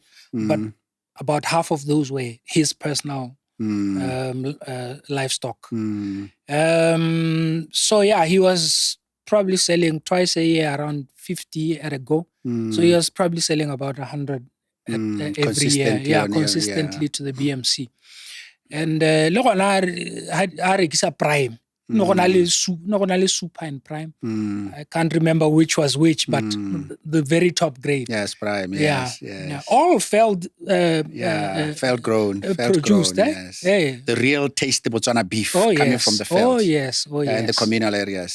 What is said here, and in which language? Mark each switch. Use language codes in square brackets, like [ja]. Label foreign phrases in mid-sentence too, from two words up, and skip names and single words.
[en] But about half of those were his personal livestock. So yeah, he was probably selling twice a year around 50 at a go. So he was probably selling about 100 every year. Yeah, consistently to the BMC. [tn] And le gona ha rekisa prime. No gona le super and prime. [en] I can't remember which was which, but the very top grade. Yes, prime. Yes, yeah. All field grown, produced. Yes. The real tasty Botswana beef coming from the field. Oh yes. In the communal areas.